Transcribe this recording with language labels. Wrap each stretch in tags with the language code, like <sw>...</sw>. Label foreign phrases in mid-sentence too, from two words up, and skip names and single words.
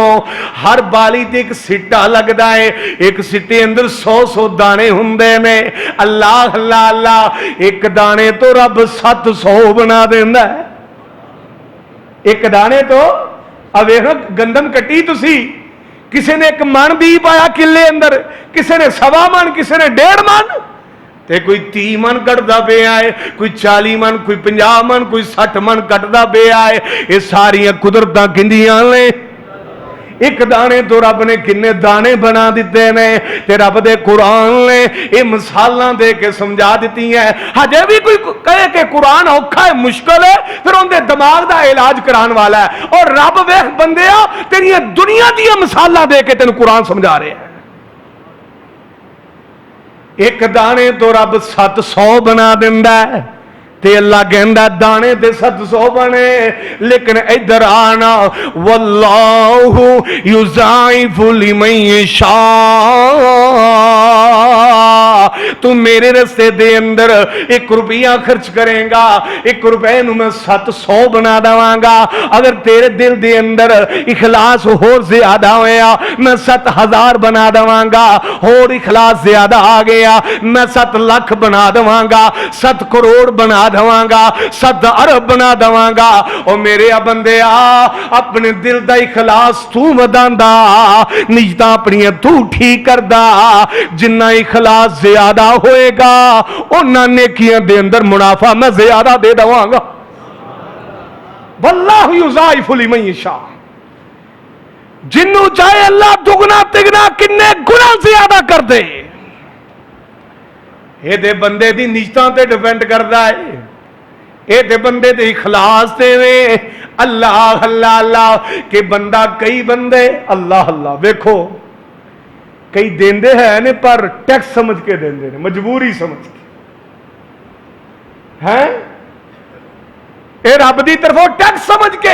<pa>ہر بالی تے ایک سٹا لگدا ہے، ایک سٹے اندر 100 دانے ہوندے نے. اللہ اللہ اللہ، ایک دانے تو رب 700 بنا دیندا ہے. ایک دانے تو اوے گندم کٹی تسی، کسی نے 1 من بھی پایا کلے اندر، کسی نے 1.25 من، کسی نے 1.5 من، تے کوئی 30 من کٹدا پیا ہے، کوئی 40 من، کوئی 50 من، کوئی 60 من کٹدا پیا ہے. یہ ساریاں قدرتاں کندیاں نے. ایک دانے تو رب نے کنے دانے بنا دیتے نے، تے رب دے قرآن نے یہ مثالاں دے کے سمجھا دیتی ہیں. ہجے بھی کوئی کہے کہ قرآن اوکھا ہے، مشکل ہے، پھر ان دے دماغ دا علاج کران والا ہے. اور رب ویکھ بندیا تیری دنیا دیا مثالاں دے کے تینوں قرآن سمجھا رہے ہیں. ایک دانے تو رب 700 بنا دیندا ہے، تے اللہ کہندا دانے تے 700 بنے، لیکن ادھر آنا</pa> <ar>واللہ یضاعف لمن یشاء.</ar> <pa>تو میرے رستے دے اندر 1 روپیہ خرچ کریں گا، 1 روپے نو میں 700 بنا دواں گا. اگر تیرے دل دے اندر اخلاص اور زیادہ ہویا میں 7,000 بنا دواں گا، اور اخلاص زیادہ آ گیا میں 7 لاکھ بنا دواں گا، 7 کروڑ بنا دواں گا، 7 ارب بنا دواں گا. او میرے بندے اپنے دل دا اخلاص تو وداندا، نیتاں اپنی تو ٹھیک کردا. جنہ اخلاص زیادہ ہوئے گا انہاں نیکیاں دے اندر منافع میں زیادہ دے دواں گا.</pa> <ar>واللہ یضاعف لمن یشاء.</ar> <pa>جنوں چاہے اللہ دگنا تگنا کنے گنا زیادہ کر دے. یہ دے بندے دی نیتاں تے ڈیپینڈ کردا ہے، یہ دے بندے دے اخلاص تے وے. اللہ اللہ اللہ کہ بندہ کئی بندے اللہ اللہ ویکھو کئی دیندے ہیں نے پر ٹیکس سمجھ کے دیندے نے، مجبوری سمجھ کے ہیں، اے رب دی طرفوں ٹیکس سمجھ کے.</pa>